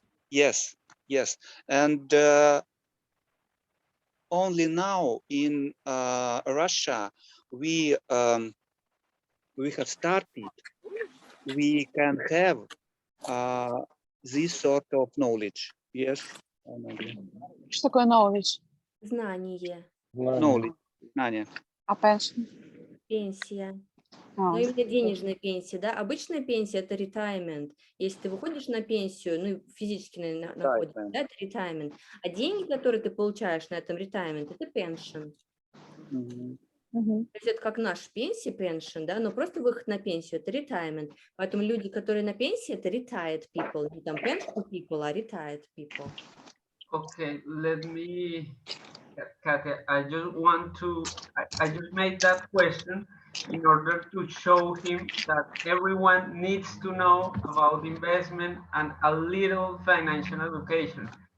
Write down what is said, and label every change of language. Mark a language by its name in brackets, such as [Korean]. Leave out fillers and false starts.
[English] Yes, and only now in Russia we have started. We can have this sort of knowledge. Yes. [Russian] Что такое knowledge? Знание. Knowledge. Знание. А pension? Пенсия. Ну, именно денежная пенсия, да. Обычная пенсия – это retirement. Если ты выходишь на пенсию, ну, физически находишься, да, это retirement. А деньги, которые ты получаешь на этом retirement, это pension. То есть это как наша пенсия, pension, да, но просто выход на пенсию – это retirement. Поэтому люди, которые на пенсии – это [English] retired people. [Russian] Не там [English] pension people, [Russian] а [English] retired people. Okay, let me, Katya, I just made that question in order to show him that everyone needs to know about investment and a little financial education.